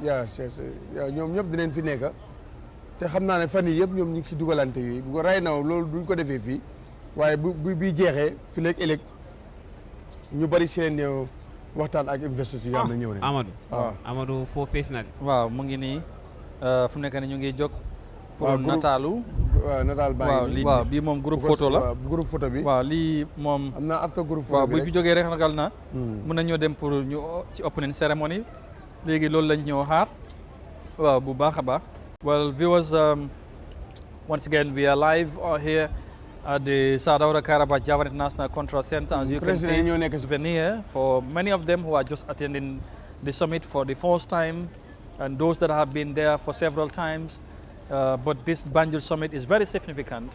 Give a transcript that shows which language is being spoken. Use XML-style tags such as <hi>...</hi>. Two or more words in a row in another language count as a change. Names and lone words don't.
<wo>ñoom ñëpp dinañ fi nekk te xam naa ne fan yi yëpp ñoom ñu ngi si dugalante yooyu bu ko ray naw loolu duñ ko defee fii waaye bu jeexee fi léegi ëllëg ñu bëri si leen ñëw waxtaan ak investisseurs yi nga xam ne ñëw nañ Amadou foo fees na waaw mu ngi nii fu mu nekk nii ñu ngi jóg pour nataalu waaw nataal baa ngi waaw bii moom</wo> <fr>groupe photo</fr> <wo>la</wo> <fr>groupe photo bi</fr> <wo>waaw lii moom am naa after</wo> <fr>groupe photo</fr> <wo>waaw bi bu fi jógee rek ragal na mën na ñoo dem pour ñu ci</wo> <en>opening ceremony</en> <wo>léegi loolu lañ ñëw xaar bu baax a baax</wo> <en>well viewers once again we are live here at the Karabakh Java International Control Center. As you can see, souvenir for many of them who are just attending the summit for the first time, and those that have been there for several times. But this Banjul summit is very significant.</en>